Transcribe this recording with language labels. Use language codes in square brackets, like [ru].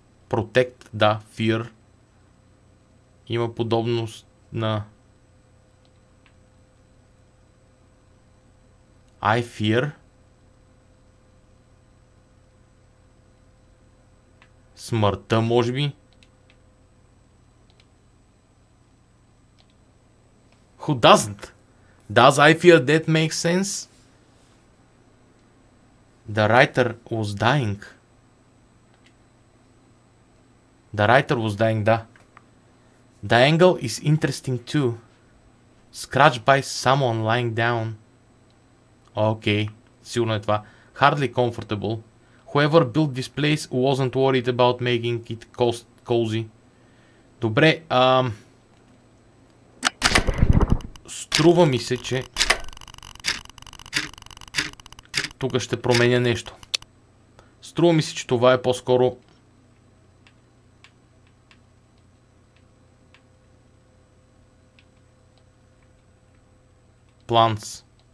[en] Protect, да, fear. [bg] Има подобност на [en] I fear. [bg] Смъртта, може би. [en] Who doesn't? Does I fear death make sense? The writer was dying. The writer was dying, да. The angle is interesting too. Scratched by someone lying down. [bg] Окей, сигурно е това. [en] Hardly comfortable. Whoever built this place wasn't worried about making it cozy. [bg] Добре, струва ми се, че тук ще променя нещо. Струва ми се, че това е по-скоро plants.